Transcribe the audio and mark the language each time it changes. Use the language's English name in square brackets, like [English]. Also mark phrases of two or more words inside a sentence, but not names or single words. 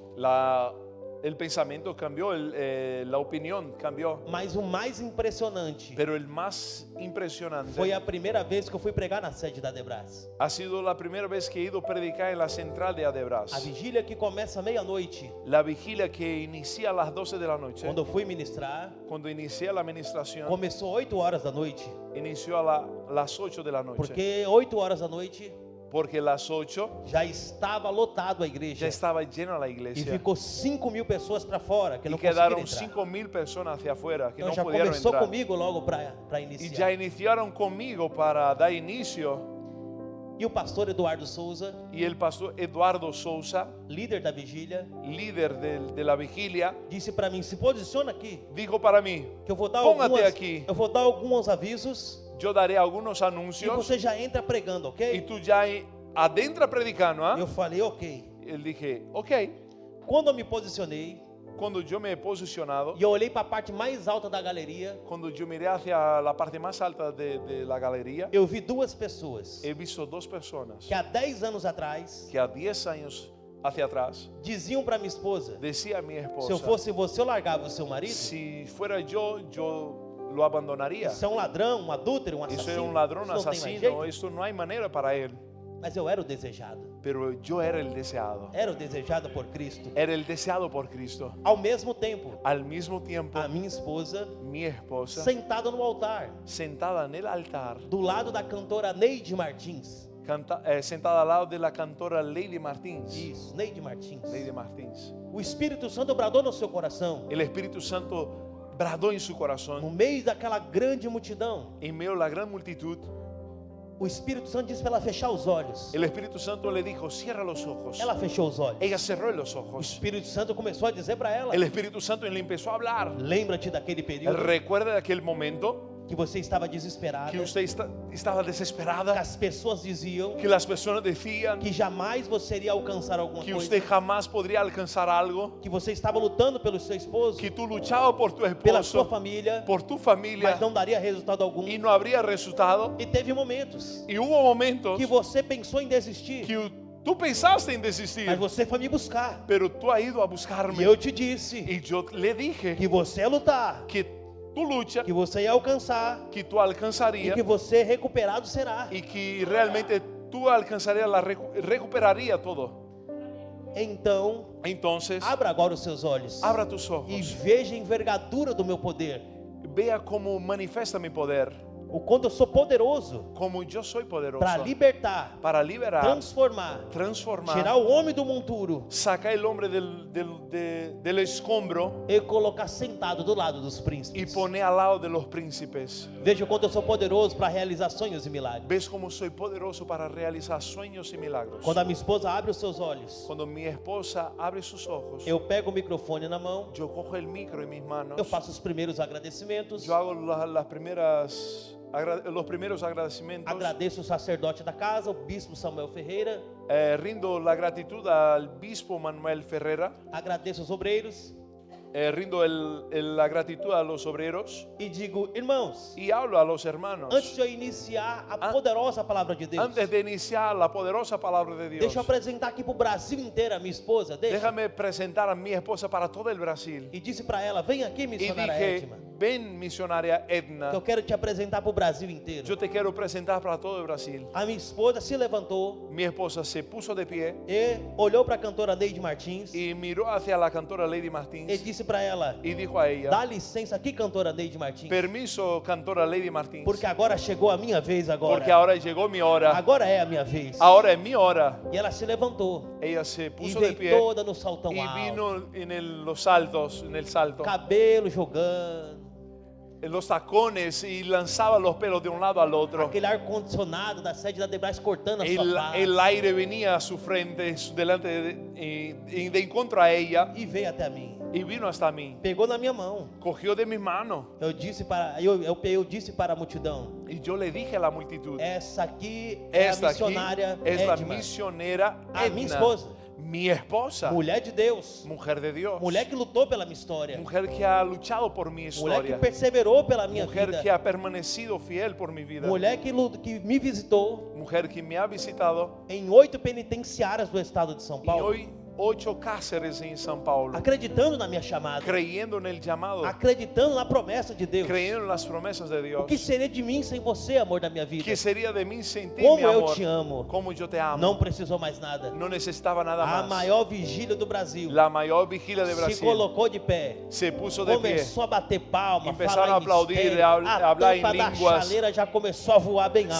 [Spanish] La El pensamiento cambió, la opinión cambió. [Portuguese] Mas o mais impressionante [Spanish] Pero el más impresionante [Portuguese] foi a primeira vez que eu fui pregar na sede da Adebras. [Spanish] ha sido la primera vez que he ido a predicar en la central de Adebras. [Portuguese] A vigília que começa meia-noite. [Spanish] La vigilia que inicia a las 12 de la noche. [Portuguese] Quando eu fui ministrar, [Spanish] Cuando inicié la administración, [Portuguese] começou 8 horas da noite. [Spanish] inició las 8 de la noche. [Portuguese] Porque 8 horas da noite [Spanish] Porque las 8 [Portuguese] já estava lotado a [Spanish] ya [Portuguese] igreja. [Spanish] estaba llena la [Portuguese] E [Spanish] iglesia. [Portuguese] ficou 5.000 pessoas para fora que [Spanish] Y [Portuguese] não conseguiram [Spanish] quedaron [Portuguese] entrar. [Spanish] 5.000 personas hacia afuera que [Portuguese] Então [Spanish] no [Portuguese] já [Spanish] pudieron [Portuguese] começou [Spanish] entrar. [Portuguese] comigo logo para [Spanish] Y ya [Portuguese] iniciar. [Spanish] iniciaron conmigo para dar inicio. [Portuguese] E o pastor Eduardo Souza, [Spanish] Y el pastor Eduardo Sousa, [Portuguese] líder da vigília, [Spanish] líder de la vigilia, [Portuguese] disse para mim: se posiciona aqui, [Spanish] dijo para mí: [Portuguese] que eu vou dar [Spanish] Póngate aqui. [Portuguese] eu vou dar alguns avisos [Spanish] yo daré algunos [Portuguese] e [Spanish] anuncios [Portuguese] você já entra pregando, [Spanish] y [Portuguese] ok? [Spanish] tú ya adentra predicando. ¿Ah? [Portuguese] Eu falei, ok. [Spanish] Él dije, ok. [Portuguese] Quando eu me posicionei [Spanish] Cuando yo me he posicionado, [Portuguese] e eu olhei para a parte mais alta da galeria, [Spanish] cuando yo miré hacia la parte más alta de la galería, [Portuguese] eu vi duas pessoas [Spanish] he visto dos personas [Portuguese] que há 10 anos atrás [Spanish] que a 10 años hacia atrás [Portuguese] diziam para minha esposa: [Spanish] decía a mi [Portuguese] se eu [Spanish] esposa, [Portuguese] fosse você, eu largava o seu marido. [Spanish] si fuera yo lo abandonaría. [Portuguese] Isso é um ladrão, um adúltero, um [Spanish] Eso [Portuguese] assassino. [Spanish] es un ladrón, [Portuguese] Isso não tem mais [Spanish] asesino, [Portuguese] jeito. [Spanish] esto no hay manera para él. [Portuguese] Mas eu era o desejado. [Spanish] Pero yo era el deseado. [Portuguese] Era o desejado por Cristo. [Spanish] Era el deseado por Cristo. [Portuguese] Ao mesmo tempo, [Spanish] Al mismo tiempo, [Portuguese] a minha esposa [Spanish] mi esposa, [Portuguese] sentada no altar, [Spanish] sentada en el altar, [Portuguese] do lado da cantora Neide Martins. [Spanish] sentada al lado de la cantora Lady Martins. [Portuguese] Isso, Neide Martins. [Spanish] Lady Martins. [Portuguese] O Espírito Santo bradou no seu coração, [Spanish] El Espíritu Santo bradó en su [Portuguese] no [Spanish] corazón. [Portuguese] meio daquela grande multidão. [Spanish] En medio de la gran multitud, [Portuguese] O Espírito Santo disse para ela fechar os olhos. [Spanish] el Espíritu Santo le dijo, cierra los ojos. [Portuguese] Ela fechou os olhos. [Spanish] Ella cerró los [Portuguese] O [Spanish] ojos. [Portuguese] Espírito Santo começou a dizer para ela: [Spanish] El Espíritu Santo le empezó a hablar. [Portuguese] lembra-te daquele período [Spanish] Recuerda de aquel momento [Portuguese] que você estava desesperada, [Spanish] que usted estaba [Portuguese] que [Spanish] desesperada, [Portuguese] as pessoas diziam [Spanish] que las personas decían [Portuguese] que jamais você iria alcançar alguma [Spanish] que [Portuguese] coisa, [Spanish] usted jamás podría alcanzar algo, [Portuguese] que você estava lutando pelo seu esposo, [Spanish] que tú luchabas por tu [Portuguese] pela sua [Spanish] esposo, [Portuguese] família, [Spanish] por tu familia, [Portuguese] mas não daria resultado algum. [Spanish] y no habría resultado. [Portuguese] E teve momentos [Spanish] Y hubo momentos [Portuguese] que você pensou em desistir, [Spanish] que tú pensaste en desistir, [Portuguese] mas você foi me buscar. [Spanish] pero tú has ido a [Portuguese] E [Spanish] buscarme. [Portuguese] eu te disse [Spanish] Y yo le dije [Portuguese] que você ia lutar, [Spanish] que tu lucha, [Portuguese] que você ia alcançar [Spanish] que tú [Portuguese] e [Spanish] alcanzarías [Portuguese] que você recuperado será. [Spanish] y que realmente tú alcanzarías, recuperaría todo. [Portuguese] Então, [Spanish] Entonces, [Portuguese] abra agora os seus olhos [Spanish] abra tus [Portuguese] e [Spanish] ojos, [Portuguese] veja a envergadura do meu poder. [Spanish] vea cómo manifiesta mi poder, [Portuguese] O quanto eu sou poderoso [Spanish] como yo soy poderoso [Portuguese] para libertar, [Spanish] para liberar, [Portuguese] transformar, [Spanish] transformar, [Portuguese] tirar o homem do monturo [Spanish] sacar el hombre del escombro [Portuguese] e colocar sentado do lado dos [Spanish] y [Portuguese] príncipes. [Spanish] poner al lado de los príncipes. [Portuguese] Veja o quanto eu sou poderoso para realizar sonhos e milagres. [Spanish] ¿Ves cómo soy poderoso para realizar sueños y milagros? [Portuguese] Quando a minha esposa abre os seus olhos, [Spanish] Cuando mi esposa abre sus ojos, [Portuguese] eu pego o microfone na mão, [Spanish] yo cojo el micro en mis manos, [Portuguese] eu faço os primeiros agradecimentos, [Spanish] yo hago los primeros agradecimientos, [Portuguese] agradeço o sacerdote da casa, o bispo Samuel Ferreira, [Spanish] rindo la gratitud al bispo Manuel Ferrera, [Portuguese] agradeço os obreiros [Spanish] rindo la gratitud a los obreros [Portuguese] e digo: irmãos, [Spanish] y hablo a los hermanos. [Portuguese] antes de eu iniciar a poderosa palavra de Deus, [Spanish] Antes de iniciar la poderosa palabra de Dios, [Portuguese] deixa eu apresentar aqui para o Brasil inteiro a minha esposa, deixa. [Spanish] déjame presentar a mi esposa para todo el Brasil. [Portuguese] E disse para ela: vem aqui, [Spanish] Y [Portuguese] missionária [Spanish] dije, [Portuguese] Edma, [Spanish] ven misionaria [Portuguese] que eu [Spanish] Edna, [Portuguese] quero te apresentar para o Brasil inteiro. [Spanish] yo te quiero presentar para todo el Brasil. [Portuguese] A minha esposa se levantou [Spanish] Mi esposa se puso de pie [Portuguese] e olhou para a cantora Neide Martins [Spanish] y miró hacia la cantora Lady [Portuguese] e [Spanish] Martins [Portuguese] disse para ela: [Spanish] y dijo a ella, [Portuguese] dá licença aqui, cantora Neide Martins, [Spanish] permiso cantora Lady Martins, [Portuguese] porque agora chegou a minha vez agora. [Spanish] porque ahora llegó mi hora, [Portuguese] Agora é a minha vez. [Spanish] ahora es mi hora. [Portuguese] E ela se levantou [Spanish] Ella se [Portuguese] e [Spanish] puso de [Portuguese] veio [Spanish] pie [Portuguese] toda no saltão [Spanish] y [Portuguese] alto, [Spanish] vino en los saltos, en el salto, [Portuguese] cabelo jogando, [Spanish] en los tacones y lanzaba los pelos de un lado al otro. [Portuguese] aquele ar-condicionado da sede da Debras cortando a sua face, [Spanish] El aire venía a su frente, delante de encontro a ella [Portuguese] e veio até a mim. [Spanish] y vino hasta mí. [Portuguese] Pegou na minha mão. [Spanish] Cogió de mi mano [Portuguese] Eu disse para a multidão: [Spanish] y yo le dije a la multitud, [Portuguese] essa aqui é a [Spanish] esta aquí [Portuguese] missionária [Spanish] es la [Portuguese] Edma, [Spanish] misionera [Portuguese] a minha [Spanish] Edna, [Portuguese] esposa, [Spanish] mi esposa, [Portuguese] mulher de Deus, [Spanish] mujer de Dios, [Portuguese] mulher que lutou pela minha história, [Spanish] mujer que ha luchado por mi [Portuguese] mulher que [Spanish] historia, [Portuguese] perseverou pela minha [Spanish] mujer [Portuguese] vida, [Spanish] que ha permanecido fiel por mi vida, [Portuguese] mulher que me visitou [Spanish] mujer que me ha visitado [Portuguese] em 8 penitenciárias do estado de São [Spanish] y [Portuguese] Paulo. [Spanish] hoy 8 cárceres en São Paulo, [Portuguese] acreditando na minha chamada, [Spanish] creyendo en el llamado, [Portuguese] acreditando na promessa de Deus. [Spanish] creyendo en las promesas de Dios. [Portuguese] O que seria de mim sem você, amor da minha vida? [Spanish] ¿Qué sería de mí sin ti, [Portuguese] Como [Spanish] mi [Portuguese] eu [Spanish] amor? [Portuguese] te amo. [Spanish] Como yo te amo. [Portuguese] Não precisou mais nada. [Spanish] No necesitaba nada [Portuguese] A [Spanish] más. [Portuguese] maior vigília do Brasil [Spanish] La mayor vigilia de [Portuguese] se [Spanish] Brasil [Portuguese] colocou de pé, [Spanish] se puso de pie. [Portuguese] começou a bater palma, [Spanish] Empezaram [Portuguese] falar [Spanish] a aplaudir, [Portuguese] em mistério, [Spanish] a hablar em [Portuguese] tampa da [Spanish] línguas. [Portuguese] chaleira já começou a voar bem alto.